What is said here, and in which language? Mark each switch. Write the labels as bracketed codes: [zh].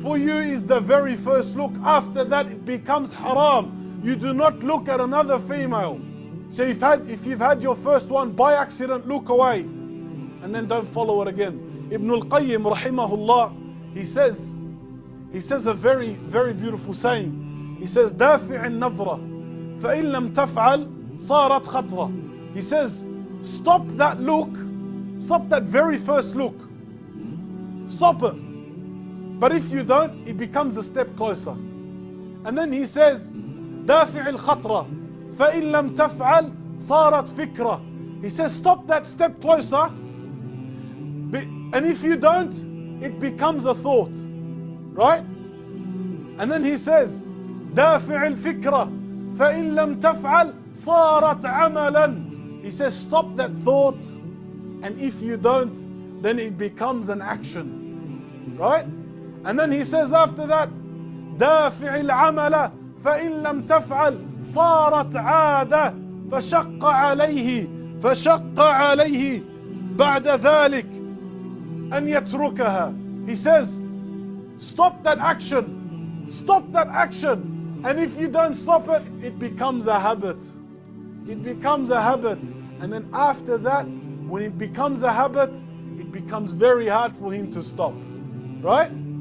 [en] For you is the very first look. After that it becomes haram. You do not look at another female. So if you've had your first one by accident, look away and then don't follow it again. Ibn al-Qayyim rahimahullah, he says a very, very beautiful saying. He says, [ar] دافع النظرة فإن لم تفعل صارت خطرة. [en] He says, stop that look, stop that very first look. Stop it. But if you don't, it becomes a step closer. And then he says, [ar] دافع الخطرة فإن لم تفعل صارت فكرة. [en] He says, stop that step closer. And if you don't, it becomes a thought. Right? And then he says, [ar] دافع الفكرة فإن لم تفعل صارت عملا. [en] He says, stop that thought, and if you don't, then it becomes an action. Right? And then he says after that, [ar] دافع العمل فإن لم تفعل صارت عادة فشق عليه فشق عليه بعد ذلك أن يتركها. [en] He says, stop that action. Stop that action. And if you don't stop it, it becomes a habit. It becomes a habit. And then after that, when it becomes a habit, it becomes very hard for him to stop. Right?